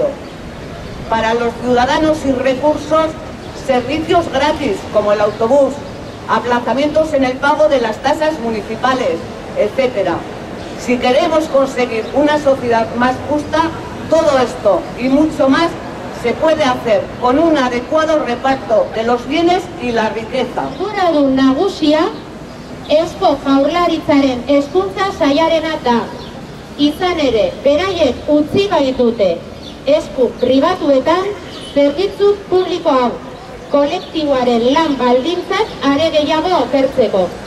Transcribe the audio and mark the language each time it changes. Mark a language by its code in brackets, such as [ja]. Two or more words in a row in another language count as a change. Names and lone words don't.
[es] Para los ciudadanos sin recursos, servicios gratis como el autobús, aplazamientos en el pago de las tasas municipales, etc. Si queremos conseguir una sociedad más justa, todo esto y mucho más se puede hacer con un adecuado reparto de los bienes y la riqueza. [eu] Arduradun nagusia Eusko Jaurlaritzaren hezkuntza sailarena da. Izan ere, beraiek utzi baitute esku pribatuetan zerbitzu publiko hau kolektiboaren lan baldintzak are gehiago okertzeko.